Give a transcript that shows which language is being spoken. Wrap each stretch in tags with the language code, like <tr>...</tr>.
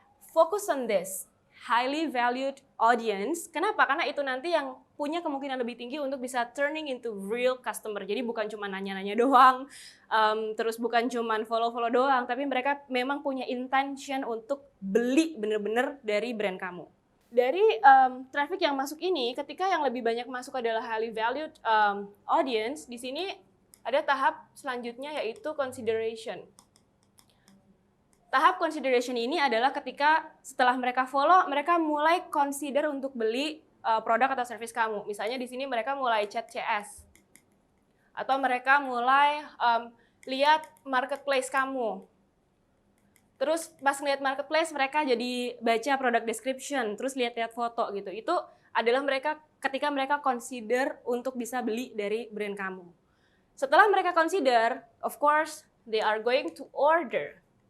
<en>Focus on this, highly valued audience.</en> <id>Kenapa? Karena itu nanti yang punya kemungkinan lebih tinggi untuk bisa turning into real customer. Jadi bukan cuma nanya-nanya doang, terus bukan cuma follow-follow doang, tapi mereka memang punya intention untuk beli bener-bener dari brand kamu. Dari traffic yang masuk ini, ketika yang lebih banyak masuk adalah highly valued audience, di sini ada tahap selanjutnya yaitu consideration. Tahap consideration ini adalah ketika setelah mereka follow, mereka mulai consider untuk beli produk atau service kamu. Misalnya di sini mereka mulai chat CS. Atau mereka mulai lihat marketplace kamu. Terus pas ngeliat marketplace, mereka jadi baca product description, terus lihat-lihat foto gitu. Itu adalah mereka ketika mereka consider untuk bisa beli dari brand kamu.</id> <en>Setelah mereka consider, of course, they are going to order.</en>